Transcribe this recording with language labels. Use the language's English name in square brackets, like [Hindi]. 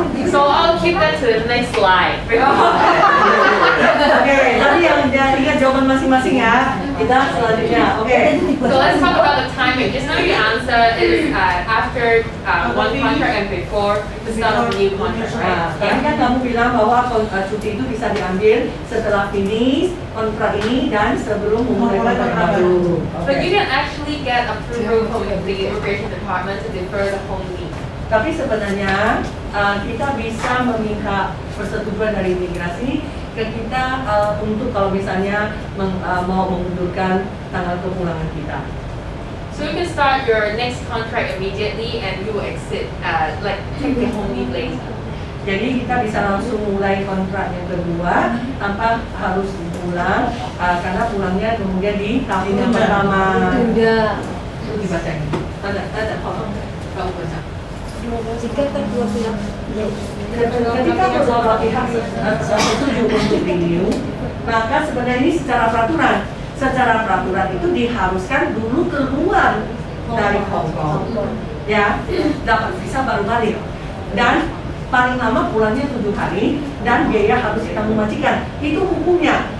[English] So I'll keep that to the next slide. [Indonesian] Oke, tadi yang ingat jawaban masing-masing ya. Kita selanjutnya. Oke. [English] So let's talk about the timing. Just now your answer is after one contract and before the start of a new contract, [Indonesian] Nah, [English] right? [Indonesian] tadi kan kamu bilang bahwa cuti itu bisa diambil setelah finish kontrak ini dan sebelum memulai kontrak baru. [English] But you [Indonesian] Oke. [English] can actually get approval from the immigration department to defer the home leave. [Indonesian] Tapi sebenarnya kita bisa meminta persetujuan dari imigrasi ke kita untuk kalau misalnya mau mengundurkan tanggal kepulangan kita. [English] So you can start your next contract immediately and you will exit, like take the home leave later. [Indonesian] Jadi kita bisa langsung mulai kontrak yang kedua tanpa harus pulang karena pulangnya kemudian di tahun yang pertama. Tunda. Itu dibaca ini. Ada kamu baca. Jika kedua pihak Ketika kedua pihak setuju untuk renew, maka sebenarnya ini secara peraturan itu diharuskan dulu keluar dari Hong Kong, ya, dapat visa baru balik, dan paling lama pulangnya 7 hari dan biaya harus ditanggung majikan. Itu hukumnya.